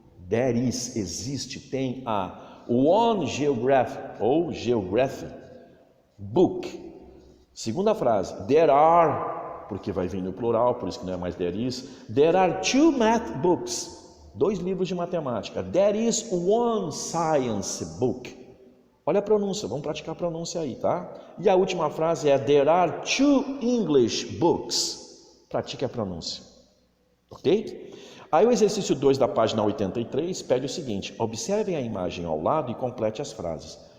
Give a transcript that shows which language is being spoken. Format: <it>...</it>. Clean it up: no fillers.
<en>There is,</en> <pt>existe, tem</pt> <en>a one geography,</en> <pt>ou</pt> <en>geography, book.</en> <pt>Segunda frase,</pt> <en>there are,</en> <pt>porque vai vir no plural, por isso que não é mais</pt> <en>there is. There are 2 math books,</en> <pt>2 livros de matemática.</pt> <en>There is one science book.</en> <pt>Olha a pronúncia, vamos praticar a pronúncia aí, tá? E a última frase é,</pt> <en>there are 2 English books.</en> <pt>Pratique a pronúncia, ok? Aí o exercício 2 da página 83 pede o seguinte, observem a imagem ao lado e complete as frases.</pt>